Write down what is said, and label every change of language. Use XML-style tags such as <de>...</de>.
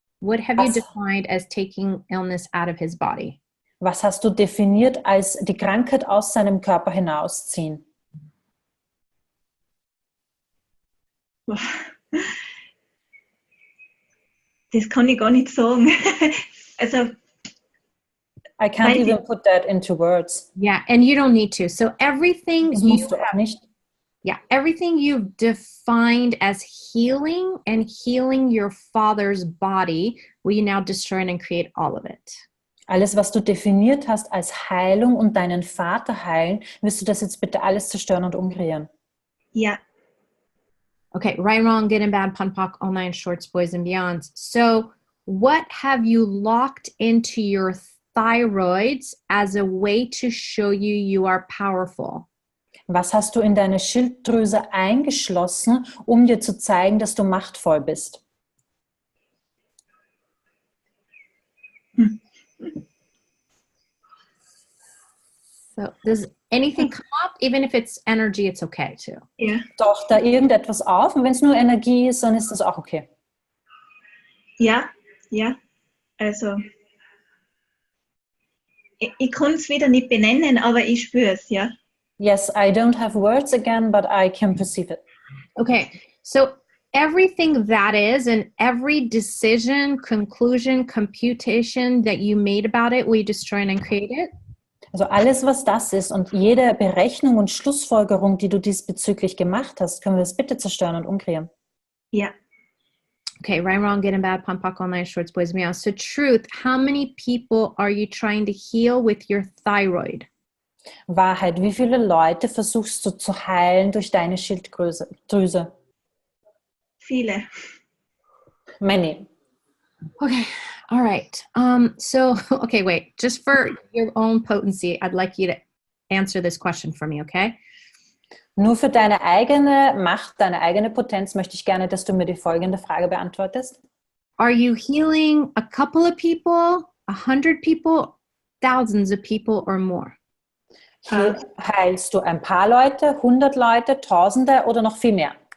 <en>What have you defined as taking illness out of his body?</en> <de>Was hast du definiert als die Krankheit aus seinem Körper hinausziehen? Das kann ich gar nicht sagen. Also,</de> <en>I can't even put that into words. Yeah, and you don't need to. So everything</en> <de>Das</de> <en>you</en> <de>musst du auch nicht.</de> <en>Yeah, everything you've defined as healing and healing your father's body, will you now destroy and create all of it?</en> <de>Alles, was du definiert hast als Heilung und deinen Vater heilen, wirst du das jetzt bitte alles zerstören und umkreieren? ja.</de> <en>Okay, right, wrong, good and bad, pon, poc, all nine shorts, boys and beyonds. So what have you locked into your thyroids as a way to show you you are powerful?</en> <de>Was hast du in deine Schilddrüse eingeschlossen, um dir zu zeigen, dass du machtvoll bist?</de> <en>So does anything come up? Even if it's energy, it's okay too.</en> <de>Ja. Taucht da irgendetwas auf und wenn es nur Energie ist, dann ist das auch okay. Ja. Ja. Also, ich kann es wieder nicht benennen, aber ich spüre es, ja.</de> <en>Yes, I don't have words again, but I can perceive it. Okay, so everything that is and every decision, conclusion, computation that you made about it, will you destroy and create it?</en> <de>Also alles, was das ist und jede Berechnung und Schlussfolgerung, die du diesbezüglich gemacht hast, können wir es bitte zerstören und umkreieren. Ja.</de> <en>Okay, right, wrong, good and bad, pon, poc, all nine shorts, boys, meow. So truth, how many people are you trying to heal with your thyroid?</en> <de>Wahrheit, wie viele Leute versuchst du zu heilen durch deine Schilddrüse? Viele.</de> <en>Many. Okay, all right. So, okay, wait, just for your own potency, I'd like you to answer this question for me, okay?</en> <de>Nur für deine eigene Macht, deine eigene Potenz möchte ich gerne, dass du mir die folgende Frage beantwortest.</de> <en>Are you healing a couple of people, 100 people, thousands of people, or more?</en> <de>Heilst du ein paar Leute, 100 Leute, Tausende oder noch viel mehr?</de>